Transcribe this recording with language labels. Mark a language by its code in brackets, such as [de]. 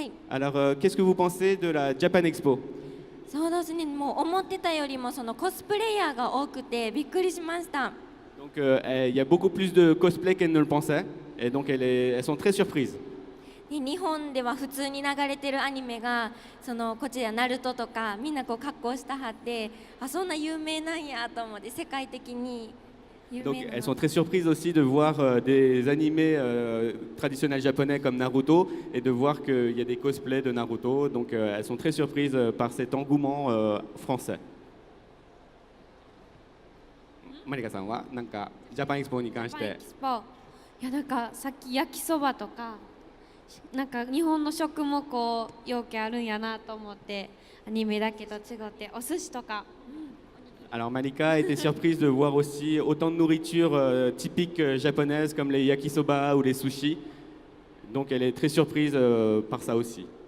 [fr] Alors, qu'est-ce que vous pensez de la Japan Expo? [ja] そうですね、もう思ってたよりもそのコスプレイヤーが多くてびっくりしました。 [fr] Donc, il y a beaucoup plus de cosplay qu'elles ne le pensaient, et donc elles sont très surprises. [ja] で日本では普通に流れてるアニメがこちらナルトとかみんな格好したはってそんな有名なんやと思って世界的に有 [fr] Donc [ja] 名な [fr] elles sont très surprises aussi de voir des animés traditionnels japonais comme Naruto et de voir qu'il y a des cosplays de Naruto. Donc elles sont très surprises par cet engouement français. [ja] Marika さんはなんかジャパンエクスポに関しジャパンエてキスポ、いやなんかさっき焼きそばとかなんか日本の食も容器あるんやなと思ってアニメだけと違ってお寿司とか。 [fr] Alors Malika était surprise de voir aussi autant de nourriture typique japonaise comme les yakisoba ou les sushis. Donc elle est très surprise par ça aussi.